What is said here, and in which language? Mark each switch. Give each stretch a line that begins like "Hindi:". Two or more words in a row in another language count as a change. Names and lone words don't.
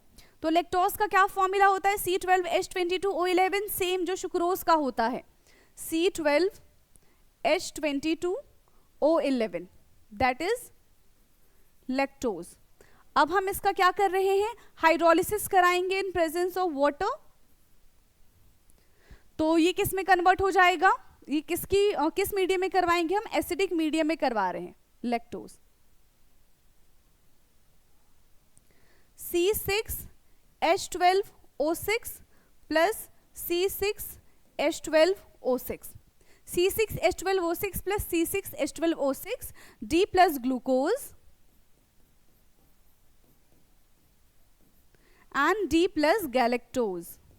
Hindi: तो लैक्टोज का क्या फॉर्मूला होता है, C12H22O11, सेम जो सुक्रोज का होता है, C12H22O11,
English: that is lactose.
Hindi: अब हम इसका क्या कर रहे हैं, हाइड्रोलिसिस कराएंगे
English: in presence of water.
Hindi: तो ये किस में कन्वर्ट हो जाएगा, ये किस मीडियम में करवाएंगे हम,
English: acidic medium
Hindi: में करवा रहे हैं लैक्टोज.
English: C6H12O6 plus C6H12O6. C6H12O6 plus C6H12O6, D plus glucose and D plus galactose.